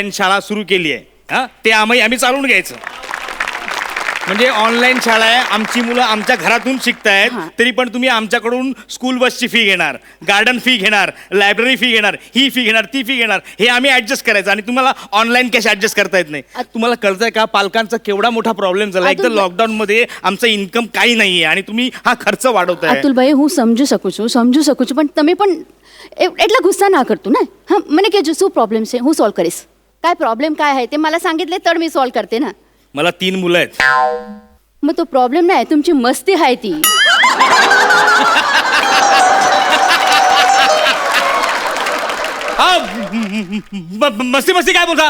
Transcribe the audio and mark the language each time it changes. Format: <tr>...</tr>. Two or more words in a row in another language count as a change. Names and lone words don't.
<mr>ऑनलाईन शाळा सुरू केली आहे, हा ते आम्ही चालवून घ्यायचं. म्हणजे ऑनलाईन शाळा आहे, आमची मुलं आमच्या घरातून शिकतायत, तरी पण तुम्ही आमच्याकडून</mr> <en>school busची</en> <mr>फी घेणार,</mr> <en>garden fee</en> <mr>घेणार,</mr> <en>library fee</en> <mr>घेणार, ही फी घेणार, ती फी घेणार, हे आम्ही ऍडजस्ट करायचं आणि तुम्हाला</mr> <en>online cash</en> <mr>ऍडजस्ट करता येत नाही. तुम्हाला कळतंय का पालकांचा केवढा मोठा प्रॉब्लेम झाला. एक तर लॉकडाऊन मध्ये आमचं इन्कम काही नाहीये आणि तुम्ही हा खर्च वाढवताय.</mr> <gu>અતુલભાઈ હું સમજુ શકું છું પણ તમે પણ એટલા ગુસ્સા ના કરતું ને. હા મને કહેજો શું પ્રોબ્લેમ છે, હું સોલ્વ કરીશ.</gu> <mr>काय प्रॉब्लेम काय आहे ते मला सांगितले तर मी सॉल्व करते ना. मला 3 मुलं आहेत. मग तो प्रॉब्लेम नाही, तुमची मस्ती आहे ती. हा मस्ती मस्ती काय बोलता.</mr>